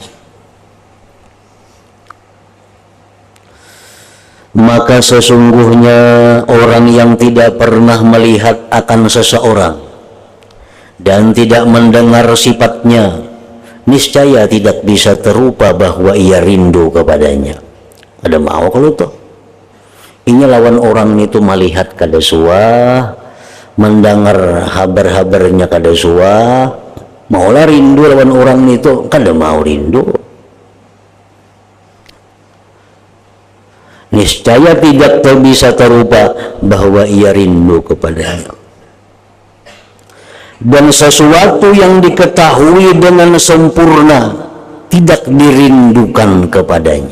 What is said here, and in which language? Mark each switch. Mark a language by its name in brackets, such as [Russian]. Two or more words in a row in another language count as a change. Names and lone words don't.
[Indonesian] Maka sesungguhnya orang yang tidak pernah melihat akan seseorang dan tidak mendengar sifatnya, niscaya tidak bisa terupa bahwa ia rindu kepadanya. [Banjar] Ada mau kalau tuh ini lawan orang itu melihat kada suah, mendengar habar-habarnya kada suah, maulah rindu lawan orang itu kada mau rindu. [Indonesian] Niscaya tidak bisa terupa bahwa ia rindu kepadanya. Dan sesuatu yang diketahui dengan sempurna tidak dirindukan kepadanya.